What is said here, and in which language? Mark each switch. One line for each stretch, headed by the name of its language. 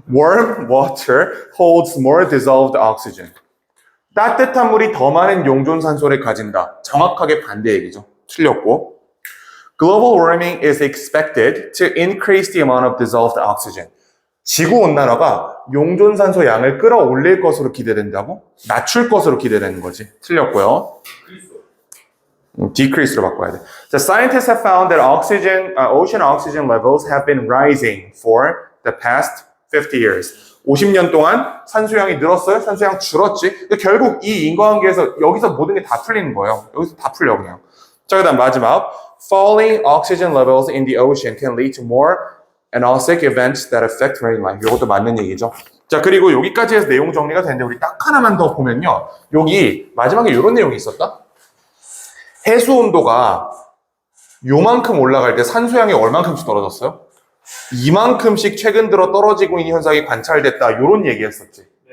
English: Warm water holds more dissolved oxygen.
Korean: 따뜻한 물이 더 많은 용존산소를 가진다. 정확하게 반대 얘기죠. 틀렸고.
English: Global warming is expected to increase the amount of dissolved oxygen.
Korean: 지구온난화가 용존산소 양을 끌어올릴 것으로 기대된다고? 낮출 것으로 기대되는 거지. 틀렸고요. Decrease로 바꿔야 돼.
English: 자, scientists have found that ocean oxygen levels have been rising for the past 50 years.
Korean: 50년 동안 산소양이 늘었어요? 산소양 줄었지? 결국 이 인과관계에서 여기서 모든 게 다 풀리는 거예요. 여기서 다 풀려 그냥. 자, 그 다음 마지막.
English: Falling oxygen levels in the ocean can lead to more anoxic events that affect marine life.
Korean: 이것도 맞는 얘기죠. 자, 그리고 여기까지 해서 내용 정리가 되는데 우리 딱 하나만 더 보면요. 여기 마지막에 이런 내용이 있었다. 해수 온도가 요만큼 올라갈 때 산소양이 얼만큼씩 떨어졌어요? 이만큼씩 최근 들어 떨어지고 있는 현상이 관찰됐다. 이런 얘기 했었지.